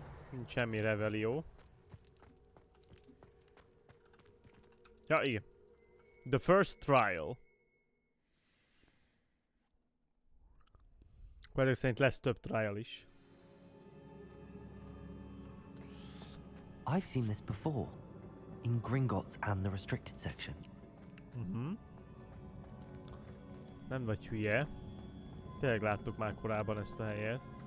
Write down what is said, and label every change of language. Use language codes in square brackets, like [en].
[hu] Nincs semmi revelio. Ja, igen. [en] The first trial. [hu] Akkor ezek szerint lesz több trial is. [en] I've seen this before. In Gringotts and the restricted section. [hu] Nem vagy hülye. Tényleg láttuk már korábban ezt a helyet.